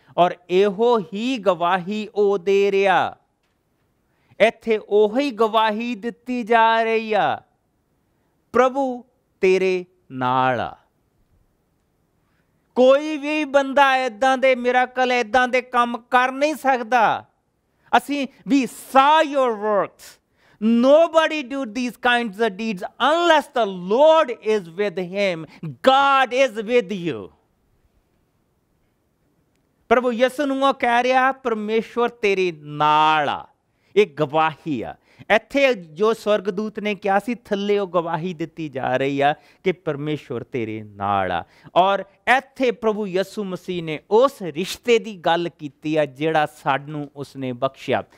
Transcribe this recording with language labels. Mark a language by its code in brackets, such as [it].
[pa] ਔਰ ਇਹੋ ਹੀ ਗਵਾਹੀ ਉਹ ਦੇ ਰਿਹਾ। ਇੱਥੇ ਉਹੀ ਗਵਾਹੀ ਦਿੱਤੀ ਜਾ ਰਹੀ ਆ, ਪ੍ਰਭੂ ਤੇਰੇ ਨਾਲ ਆ। ਕੋਈ ਵੀ ਬੰਦਾ ਏਦਾਂ ਦੇ ਮਿਰਾਕਲ, ਏਦਾਂ ਦੇ ਕੰਮ ਕਰ ਨਹੀਂ ਸਕਦਾ। ਅਸੀਂ [en] we saw your works. Nobody do these kinds of deeds unless the Lord is with him. God is with you. [pa] ਪ੍ਰਭੂ ਯਿਸੂ ਨੂੰ ਉਹ ਕਹਿ ਰਿਹਾ ਪਰਮੇਸ਼ਵਰ ਤੇਰੇ ਨਾਲ ਆ। ਇਹ ਗਵਾਹੀ ਆ। ਇੱਥੇ ਜੋ ਸਵਰਗਦੂਤ ਨੇ ਕਿਹਾ ਸੀ ਥੱਲੇ ਉਹ ਗਵਾਹੀ ਦਿੱਤੀ ਜਾ ਰਹੀ ਆ ਕਿ ਪਰਮੇਸ਼ਵਰ ਤੇਰੇ ਨਾਲ ਆ। ਔਰ ਇੱਥੇ ਪ੍ਰਭੂ ਯਿਸੂ ਮਸੀਹ ਨੇ ਉਸ ਰਿਸ਼ਤੇ ਦੀ ਗੱਲ ਕੀਤੀ ਆ ਜਿਹੜਾ ਸਾਨੂੰ ਉਸਨੇ ਬਖਸ਼ਿਆ।